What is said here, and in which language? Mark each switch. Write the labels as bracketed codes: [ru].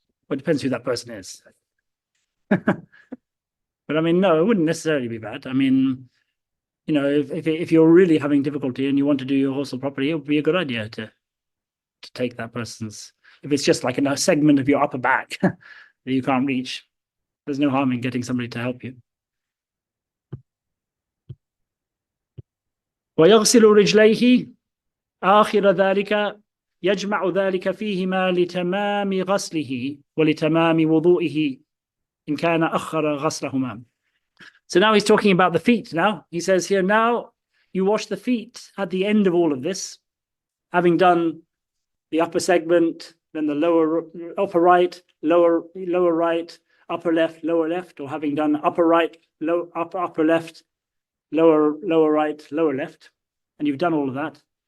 [en] Well, it depends who that person is. But I mean, no, it wouldn't necessarily be bad. I mean, you know, if you're really having difficulty and you want to do your ghusl properly, it would be a good idea to take that person's. If it's just like a segment of your upper back that you can't reach, there's no harm in getting somebody to help you. [ar] ويغسل رجليه آخر ذلك يجمع ذلك فيهما لتمام غسله ولتمام وضوئه إن كان أخر غسلهما. [en] So now he's talking about the feet now. He says here, now you wash the feet at the end of all of this, having done the upper segment, then the upper right, lower right, upper left, lower left, or having done upper right, upper left, lower right, lower left, and you've done all of that.